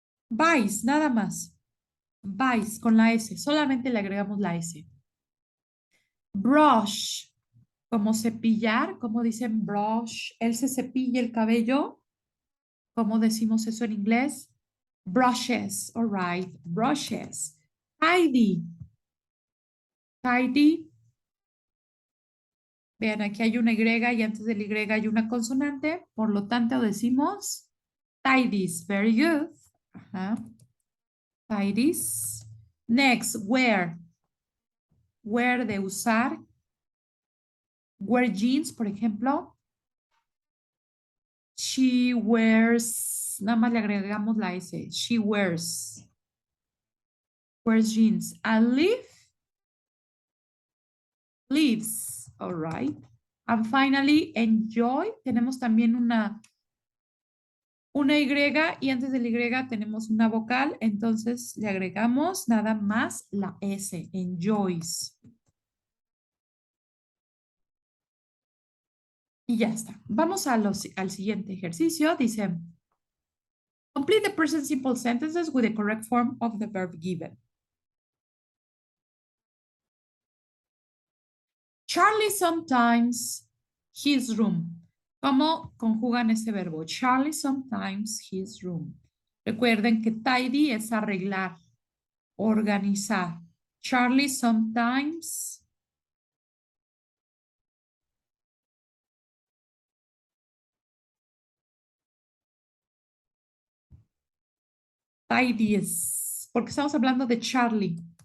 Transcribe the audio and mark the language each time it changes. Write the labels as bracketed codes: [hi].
[es] Buys, nada más. Buys con la S. Solamente le agregamos la S. Brush. Como cepillar, como dicen brush. Él se cepilla el cabello. ¿Cómo decimos eso en inglés? [en] Brushes, all right, brushes. Tidy. Tidy. [es] Vean, aquí hay una Y y antes del Y hay una consonante. Por lo tanto, decimos tidies. [en] Very good. [es] Ajá. Tidies. [en] Next, wear. Wear [es] de usar. [en] Wear jeans, [es] por ejemplo. [en] She wears, [es] nada más le agregamos la S. [en] She wears. Wears jeans. And live. Lives. All right. And finally, enjoy. [es] Tenemos también una Y y antes del Y tenemos una vocal. Entonces le agregamos nada más la S. [en] Enjoys. [es] Y ya está. Vamos al siguiente ejercicio. [en] Dice, complete the present simple sentences with the correct form of the verb given. Charlie sometimes his room. [es] ¿Cómo conjugan ese verbo? [en] Charlie sometimes his room. [es] Recuerden que tidy es arreglar, organizar. [en] Charlie sometimes tidies, [es] porque estamos hablando de Charlie.